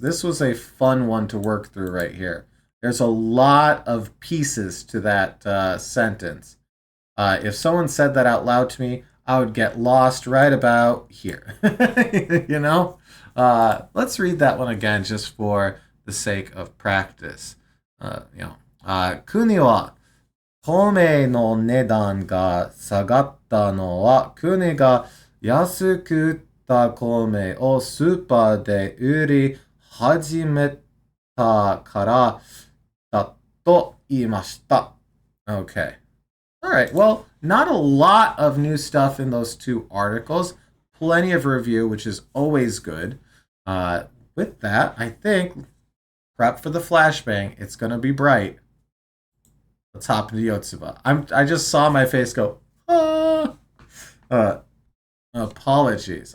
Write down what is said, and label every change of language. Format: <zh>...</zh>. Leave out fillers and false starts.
<en>This was a fun one to work through right here. There's a lot of pieces to that sentence. If someone said that out loud to me, I would get lost right about here. You know? Let's read that one again just for the sake of practice.</en> <ja>Kuni wa 米の値段が下がったのは、国が安く売った米をスーパーで売り始めたからだと言いました。</ja> <en>Okay. All right. Well, not a lot of new stuff in those two articles. Plenty of review, which is always good. With that, I think prep for the flashbang. It's going to be bright. Let's hop into Yotsuba. I just saw my face go, ah. Apologies.</en>